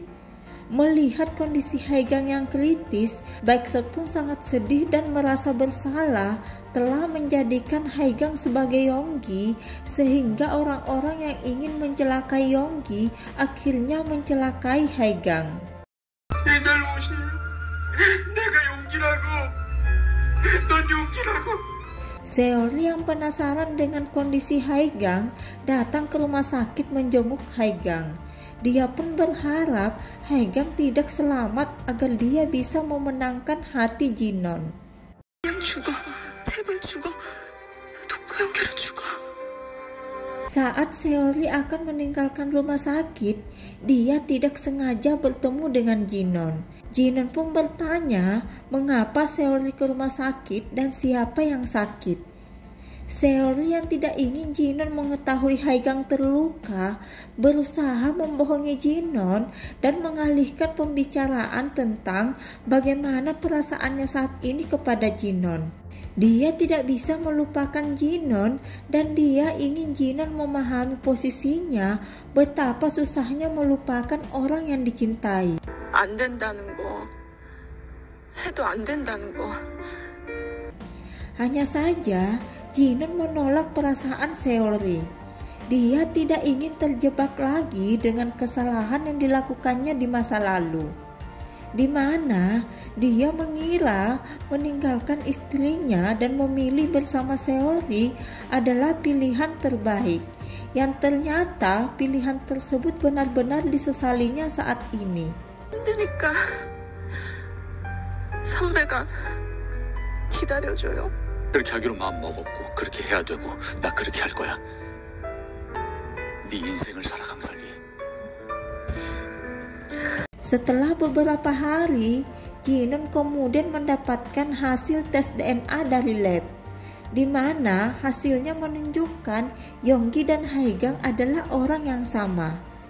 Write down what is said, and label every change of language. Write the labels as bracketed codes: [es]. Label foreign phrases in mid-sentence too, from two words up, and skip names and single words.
[id] Melihat kondisi Haegang yang kritis, Baek-suk pun sangat sedih dan merasa bersalah telah menjadikan Haegang sebagai Yonggi, sehingga orang-orang yang ingin mencelakai Yonggi akhirnya mencelakai Haegang. [ko] 내 잘못이. 내가 용기라고. 넌 용기라고. [id] Seolri yang penasaran dengan kondisi Haegang datang ke rumah sakit menjenguk Haegang. Dia pun berharap Haegang tidak selamat agar dia bisa memenangkan hati Jinon. [ko] 그냥 죽어. 제발 죽어. 독고 연기로 죽어. [id] Saat Seolri akan meninggalkan rumah sakit, dia tidak sengaja bertemu dengan Jinon. Jinon pun bertanya mengapa Seolri ke rumah sakit dan siapa yang sakit. Seolri yang tidak ingin Jinon mengetahui Haegang terluka berusaha membohongi Jinon dan mengalihkan pembicaraan tentang bagaimana perasaannya saat ini kepada Jinon. Dia tidak bisa melupakan Jinon dan dia ingin Jinon memahami posisinya betapa susahnya melupakan orang yang dicintai. [ko] 안 된다는 거. 해도 안 된다는 거. [id] Hanya saja Jinon menolak perasaan Seolri. Dia tidak ingin terjebak lagi dengan kesalahan yang dilakukannya di masa lalu, di mana dia mengira meninggalkan istrinya dan memilih bersama Seolri adalah pilihan terbaik, yang ternyata pilihan tersebut benar-benar disesalinya saat ini. [ko] 힘드니까 선배가 기다려줘요. 그렇게 하기로 마음 먹었고 그렇게 해야 되고 나 그렇게 할 거야. 네 인생을 살아 강살리. [id] Setelah beberapa hari, Jinon kemudian mendapatkan hasil tes DNA dari lab, di mana hasilnya menunjukkan Yonggi dan Haegang adalah orang yang sama.